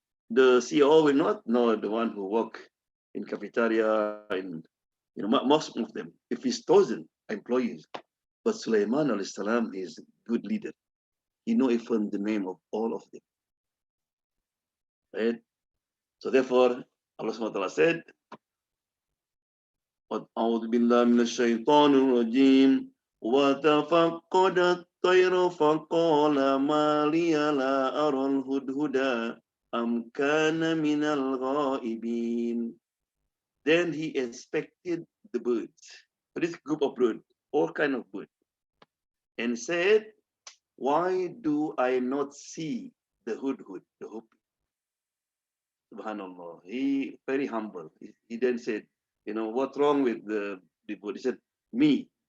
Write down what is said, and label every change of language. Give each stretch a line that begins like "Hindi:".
English: The CEO will not know the one who work in cafeteria, in most of them, if he's chosen employees. But Sulaiman alayhi salam is good leader. He know even the name of all of them. Right? So therefore, Allah subhanahu wa ta'ala said,
Arabic: أعوذ بالله من الشيطان الرجيم وتفقد الطير فقال ما لي لا أرى الهدهد أم كان من الغائبين.
English: Then he inspected the birds, this group of birds, all kind of birds, and said, why do I not see the hudhud, the hoop? Subhanallah. He very humble. He then said, what's wrong with the bird? He said, me.